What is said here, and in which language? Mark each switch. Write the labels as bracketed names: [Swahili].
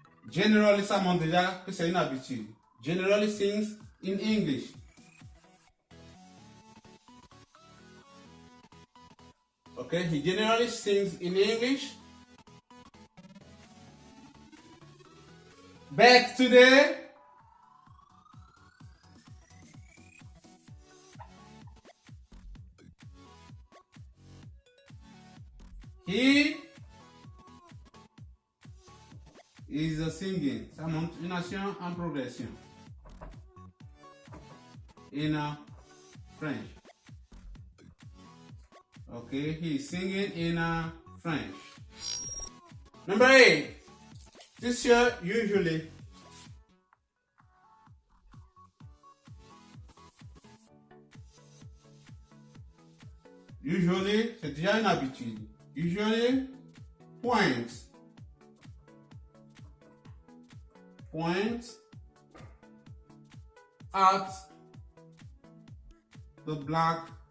[French] Generally, ça montre déjà que c'est une habitude. [English] Generally sings in English. Okay, he generally sings in English. But today, he is singing. [French] Ça montre une action en progression. [English] In French. Okay, he's singing in French. Number 8. This year, usually. [French] Usually, c'est déjà une habitude. [English] Usually, points at the blackboard.